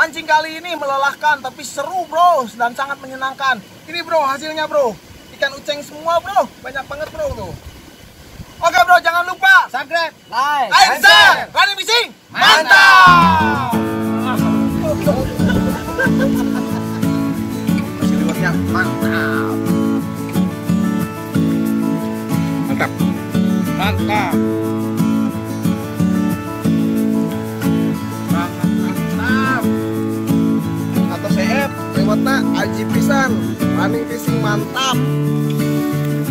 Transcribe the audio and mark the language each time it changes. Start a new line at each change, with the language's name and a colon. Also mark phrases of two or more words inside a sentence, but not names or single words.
Indonesian: kali ini melelahkan tapi seru bro dan sangat menyenangkan. Ini bro hasilnya bro. Ikan uceng semua bro. Banyak banget bro tuh. Oke bro, jangan lupa Subscribe, like,
English: share, running fishing,
Indonesian: mantap! Masih liwatnya mantap. Mantap. Mantap. Mantap. Atau CF lewatnya
Sundanese: aji pisan,
English: running fishing mantap.